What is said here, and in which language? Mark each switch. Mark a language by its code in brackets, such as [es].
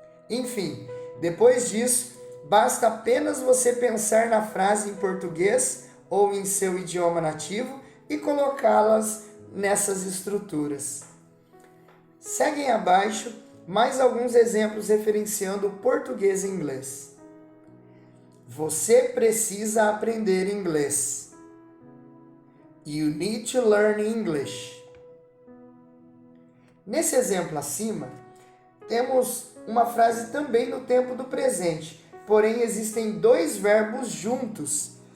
[pt] Enfim, depois disso, basta apenas você pensar na frase em português ou em seu idioma nativo e colocá-las nessas estruturas. Seguem abaixo mais alguns exemplos referenciando o português e inglês. Você precisa aprender inglês. [en] You need to learn English. [pt] Nesse exemplo acima, temos uma frase também no tempo do presente, porém existem 2 verbos juntos.